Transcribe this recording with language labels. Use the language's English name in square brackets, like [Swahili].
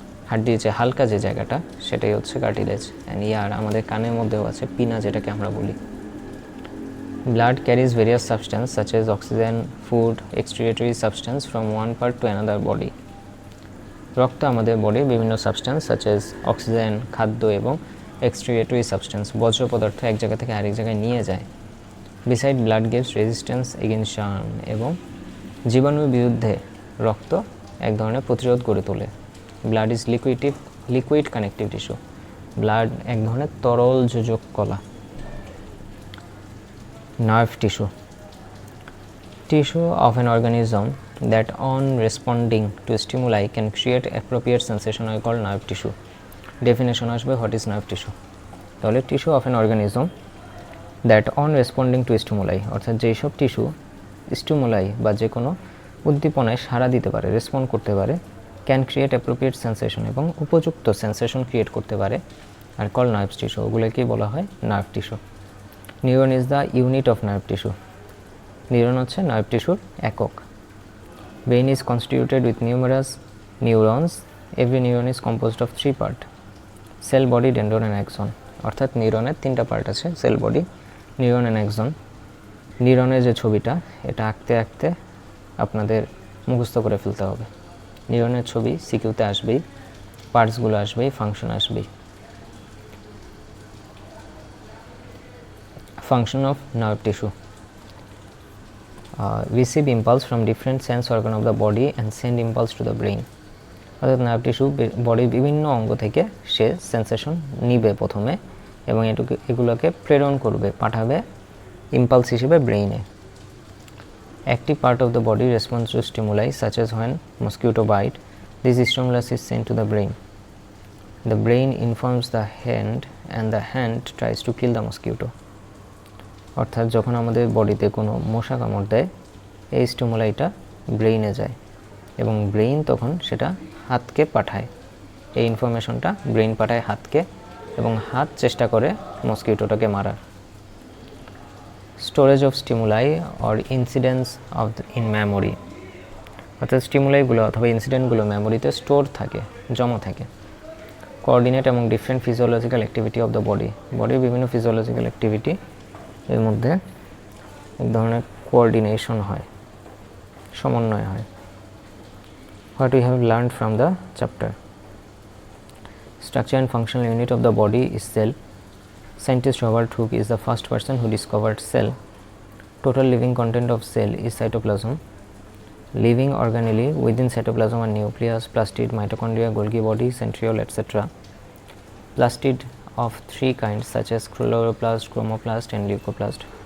[Bangla] হাড্ডির যে হালকা যে জায়গাটা সেটাই হচ্ছে কার্টিলেজ। অ্যান্ড ইয়ার আমাদের কানের মধ্যেও আছে পিনা, যেটাকে আমরা বলি। [English] Blood carries various substances such as oxygen, food, excretory substance from one part to another body. [Bangla] রক্ত আমাদের বডির বিভিন্ন সাবস্টেন্স সাচ এজ অক্সিজেন, খাদ্য এবং এক্সক্রিয়েটরি সাবস্টেন্স, বর্জ্য পদার্থ এক জায়গা থেকে আরেক জায়গায় নিয়ে যায়। [English] beside blood gives resistance against germ, [Bangla] এবং জীবাণুর বিরুদ্ধে রক্ত এক ধরনের প্রতিরোধ গড়ে তোলে। [English] blood is liquid connective tissue, [Bangla] blood এক ধরনের তরল যোজক কলা। Nerve tissue, [English] tissue of an organism that on responding to stimuli can create appropriate sensation are called nerve tissue. Definition আসবে what is nerve tissue। [Bangla] তাহলে [English] tissue of an organism that on responding to stimuli, [Bangla] অর্থাৎ যেই সব tissue stimuli বা যে কোনো উদ্দীপনায় সাড়া দিতে পারে, রেসপন্ড করতে পারে, [English] can create appropriate sensation, [Bangla] এবং উপযুক্ত সেন্সেশন ক্রিয়েট করতে পারে, [English] আর call nerve tissue. [Bangla] ওগুলোকেই বলা হয় nerve tissue. [English] Neuron is the unit of nerve tissue. [Bangla] Neuron হচ্ছে নার্ভ টিস্যুর একক। [English] Brain is constituted with numerous neurons. Every neuron is composed of 3 part: cell, body, dendron and axon. [Bangla] অর্থাৎ নিউরনের 3টা part আছে: sell, body, neuron and Axon. নিউরনের যে ছবিটা, এটা আঁকতে আঁকতে আপনাদের মুখস্থ করে ফেলতে হবে। নিউরনের ছবি সিকিউতে আসবেই, পার্টসগুলো আসবেই, ফাংশন আসবেই। [English] Function of nerve tissue: receive impulse from different sense organ of the body and send impulse to the brain. [Bangla] অর্থাৎ নার্ভ টিস্যু বডির বিভিন্ন অঙ্গ থেকে সে সেন্সেশন নিবে প্রথমে, এবং এগুলোকে প্রেরণ করবে, পাঠাবে ইম্পালস হিসেবে ব্রেইনে। [English] Active part of the body responds to stimuli such as when mosquito bite. This stimulus is sent to the brain. The brain informs the hand and the hand tries to kill the mosquito. [Bangla] অর্থাৎ যখন আমাদের বডিতে কোনো মশা কামড় দেয়, এই স্টিমুলাইটা ব্রেইনে যায় এবং ব্রেইন তখন সেটা হাতকে পাঠায়। এই ইনফরমেশনটা ব্রেইন পাঠায় হাতকে, এবং হাত চেষ্টা করে মসকিউটোটাকে মারার। [English] storage of stimuli or incidents of in memory, [Bangla] অর্থাৎ স্টিমুলাইগুলো অথবা ইনসিডেন্টগুলো মেমোরিতে স্টোর থাকে, জমা থাকে। কোঅর্ডিনেট এবং [English] different physiological activity of the body, [Bangla] বডির বিভিন্ন ফিজিওলজিক্যাল অ্যাক্টিভিটি এর মধ্যে এক ধরনের কোঅর্ডিনেশন হয়, সমন্বয় হয়। [English] What we have learned from the chapter: structure and functional unit of the body is cell. Scientist Robert Hooke is the first person who discovered cell. Total living content of cell is cytoplasm. Living organelle within cytoplasm are nucleus, plastid, mitochondria, Golgi body, centriole, etc. Plastid of 3 kinds such as chloroplast, chromoplast and leucoplast.